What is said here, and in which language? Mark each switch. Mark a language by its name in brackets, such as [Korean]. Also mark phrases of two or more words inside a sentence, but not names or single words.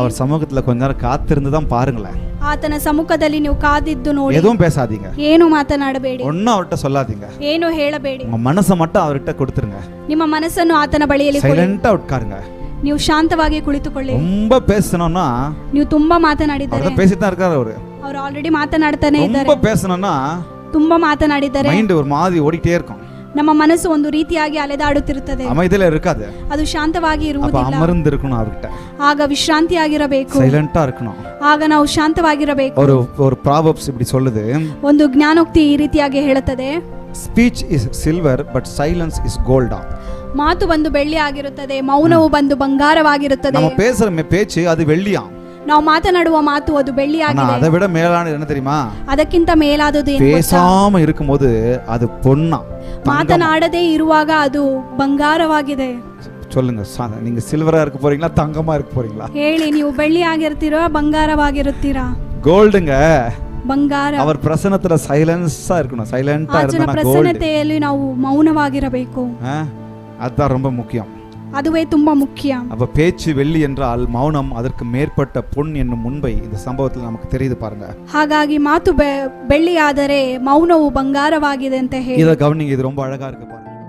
[Tamil] அவர் சமூகத்துல கொஞ்ச நேரம் காத்திருந்து தான் பாருங்களேன். [Kannada] ಆತನ ಸಮ್ಮುಖದಲ್ಲಿ ನೀವು ಕಾದಿದ್ದು ನೋಡಿ. [Tamil] எதுவும் பேசாதீங்க, [Kannada] ಏನು ಮಾತನಾಡಬೇಡಿ, [Tamil] ஒன்னும் அவர்கிட்ட சொல்லாதீங்க, [Kannada] ಏನು ಹೇಳಬೇಡಿ. [Tamil] உங்க மனசை மட்டும் அவர்கிட்ட கொடுத்துருங்க. [Kannada] ನಿಮ್ಮ ಮನಸ್ಸನ್ನು ಆತನ ಬಳಿಯಲ್ಲಿ ಕೊಡಿ. [Tamil] சைலண்டா உட்காருங்க. [Kannada] ನೀವು ಶಾಂತವಾಗಿ ಕುಳಿತುಕೊಳ್ಳಿ. [Tamil] ரொம்ப பேசணும்னா, [Kannada] ನೀವು ತುಂಬಾ ಮಾತನಾಡಿದ್ದಾರೆ, [Tamil] அவர் பேசிட்டு தான் இருக்காரு. [Kannada] ಅವರು ಆಲ್ರೆಡಿ ಮಾತನಾಡ್ತಾನೆ ಇದ್ದಾರೆ. [Tamil] ரொம்ப பேசணும்னா [Kannada] ತುಂಬಾ ಮಾತನಾಡಿದ್ದಾರೆ, [Tamil] மைண்ட் ஒரு மாதிரி ஓடிட்டே இருக்கும். [Kannada] ನಮ್ಮ ಮನಸ್ಸು ಒಂದು ರೀತಿಯಾಗಿ ಅಲೆದಾಡುತ್ತಿರುತ್ತದೆ, [Tamil] அமைதியில இருக்காது. [Kannada] ಅದು ಶಾಂತವಾಗಿ [Tamil] அப்ப [Kannada] ಇರುವುದಿಲ್ಲ. [Tamil] அமர்ந்து இருக்கணும் அவர்கிட்ட. [Kannada] ಆಗ ವಿಶ್ರಾಂತಿಯಾಗಿರಬೇಕು, [Tamil] சைலண்டா இருக்கணும். [Kannada] ಆಗ ನಾವು ಶಾಂತವಾಗಿರಬೇಕು. [Tamil] ஒரு ப்ராவர்ப்ஸ் இப்படி சொல்லுது, [Kannada] ಒಂದು ಜ್ಞಾನೋಕ್ತಿ ಈ ರೀತಿಯಾಗಿ ಹೇಳುತ್ತದೆ, [English] Speech is silver but silence is gold. [Kannada] ಮಾತು ಬಂದು ಬೆಳ್ಳಿ ಆಗಿರುತ್ತದೆ, ಮೌನವು ಬಂದು ಬಂಗಾರವಾಗಿರುತ್ತದೆ. [Tamil] நம்ம பேசுற பேச்சு அது வெள்ளியா, [Kannada] ನಾವು ಮಾತನಾಡುವ ಮಾತು ಅದು ಬೆಳ್ಳಿಯಾಗಿದೆ. [Tamil] அதை விட மேலானது என்ன தெரியுமா? [Kannada] ಅದಕ್ಕಿಂತ ಮೇಲಾದದು ಏನು ಗೊತ್ತಾ? [Tamil] பேசாம இருக்கும்போது அது பொன்னா. [Kannada] ಮಾತನಾಡದೇ ಇರುವಾಗ ಅದು ಬಂಗಾರವಾಗಿದೆ. [Tamil] சொல்லுங்க, நீங்க சில்வரா இருக்க போறீங்களா, தங்கமா இருக்க போறீங்களா? [Kannada] ಹೇಳಿ, ನೀವು ಬೆಳ್ಳಿ ಆಗಿರ್ತೀರಾ, ಬಂಗಾರವಾಗಿರುತ್ತೀರಾ? [Tamil] கோல்டுங்க [Kannada] ಬಂಗಾರ. [Tamil] அவர் பிரசன்னத்துல சைலன்ஸா இருக்கணும். சைலண்டா [Kannada] ಆತನ [Tamil] இருந்தா கோல்ட். [Kannada] ಪ್ರಸನ್ನತೆಯಲ್ಲಿ ನಾವು ಮೌನವಾಗಿರಬೇಕು. [Tamil] அதுதான் ரொம்ப முக்கியம். [Kannada] ಅದುವೇ ತುಂಬಾ ಮುಖ್ಯ. [Tamil] அப்ப பேச்சு வெள்ளி என்றால் மௌனம் அதற்கு மேற்பட்ட பொன் என்னும் உண்மை இந்த சம்பவத்தில் நமக்கு தெரியுது பாருங்க. [Kannada] ಹಾಗಾಗಿ ಮಾತು ಬೆಳ್ಳಿಯಾದರೆ ಮೌನವು ಬಂಗಾರವಾಗಿದೆ ಅಂತ ಹೇಳಿ [Tamil] இத கவனிங்க, இது ரொம்ப அழகா இருக்கு.